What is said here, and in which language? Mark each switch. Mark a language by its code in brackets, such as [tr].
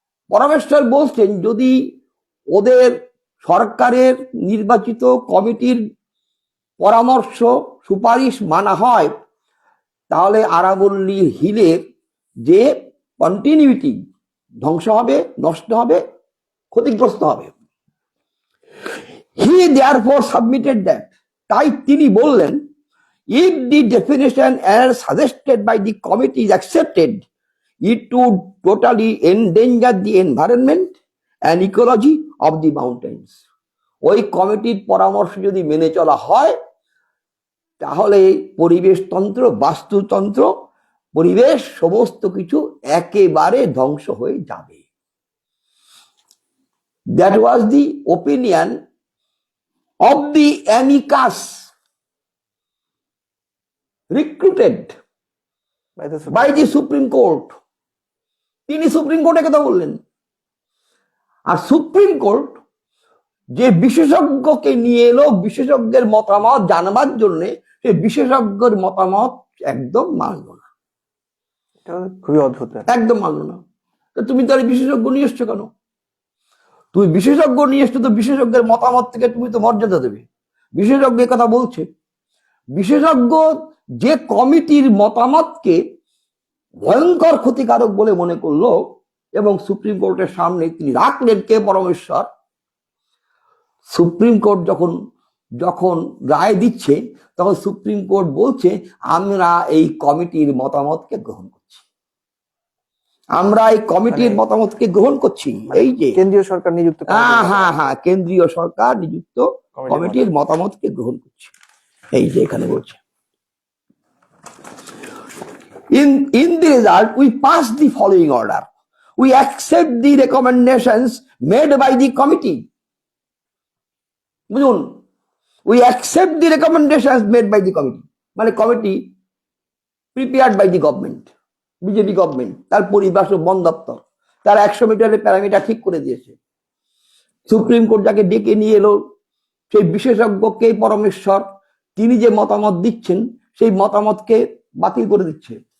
[bn] পরমেশ্বর বলছেন যদি ওদের সরকারের নির্বাচিত কমিটির পরামর্শ সুপারিশ মানা হয়, তাহলে আরাবল্লী হিলের যে কন্টিনিউটি ধ্বংস হবে, নষ্ট হবে, ক্ষতিগ্রস্ত হবে। [en] He therefore submitted that, [bn] তাই তিনি বললেন, [en] if the definition as suggested by the committee is accepted, it would totally endanger the environment and ecology of the mountains. [bn] ওই কমিটির পরামর্শ যদি মেনে চলা হয়, তাহলে পরিবেশতন্ত্র, বাস্তুতন্ত্র, পরিবেশ সমস্ত কিছু একেবারে ধ্বংস হয়ে যাবে। [en] That was the opinion of the amicus recruited by the Supreme Court. [bn] তিনি সুপ্রিম কোর্টে কথা বললেন, আর সুপ্রিম কোর্ট যে বিশেষজ্ঞকে নিয়ে এলো বিশেষজ্ঞের মতামত জানবার জন্য, সেই বিশেষজ্ঞের মতামত একদম মানলো না, খুবই অদ্ভুত, একদম মানলো না। তো তুমি তার বিশেষজ্ঞ নিয়ে এসছো কেন? তুমি বিশেষজ্ঞ নিয়ে এসছো তো বিশেষজ্ঞের মতামত থেকে তুমি তো মর্যাদা দেবে। বিশেষজ্ঞ কথা বলছে, বিশেষজ্ঞ যে কমিটির মতামতকে ভয়ঙ্কর ক্ষতিকারক বলে মনে করলো এবং সুপ্রিম কোর্টের সামনে তিনি রাখলেন, কে পরমেশ্বর। সুপ্রিম কোর্ট যখন রায় দিচ্ছে, তখন সুপ্রিম কোর্ট বলছে আমরা এই কমিটির মতামতকে গ্রহণ করছি, আমরা এই কমিটির মতামতকে গ্রহণ করছি। এই যে কেন্দ্রীয় সরকার নিযুক্ত, হ্যাঁ, কেন্দ্রীয় সরকার নিযুক্ত কমিটির মতামতকে গ্রহণ করছে। এই যে এখানে বলছে, [en] in the result we pass the following order, we accept the recommendations made by the committee. [bn] বুঝুন, [en] we accept the recommendations made by the committee, [bn] মানে committee [en] prepared by the government, [bn] BJP government, তার পরিবেশ ও বন দপ্তর, তার 100 মিটারের parameter ঠিক করে দিয়েছে। সুপ্রিম কোর্ট যাকে ডেকে নিয়ে এলো, সেই বিশেষজ্ঞকে পরমেশ্বর, তিনি যে মতামত দিচ্ছেন সেই মতামতকে বাতিল করে দিচ্ছে।